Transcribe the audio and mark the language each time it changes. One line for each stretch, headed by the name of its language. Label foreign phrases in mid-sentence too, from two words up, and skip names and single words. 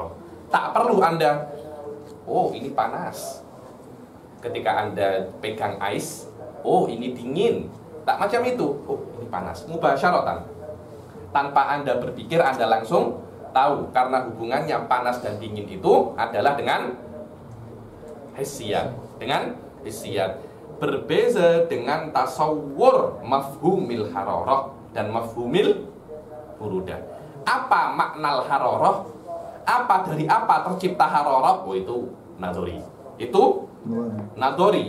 Malay: Tak perlu Anda, oh ini panas. Ketika Anda pegang ais, oh ini dingin. Tak macam itu, oh ini panas. Mubasyaratan. Tanpa Anda berpikir, Anda langsung tahu. Karena hubungannya panas dan dingin itu adalah dengan hissiyat. Dengan hissiyat. Berbeza dengan
Arabic: tasawwur mafhumil hararah
Malay: dan
Arabic: mafhumil burudah.
Malay: Apa makna hararah? Apa dari apa tercipta hararah? Oh itu nadori. Itu nadori.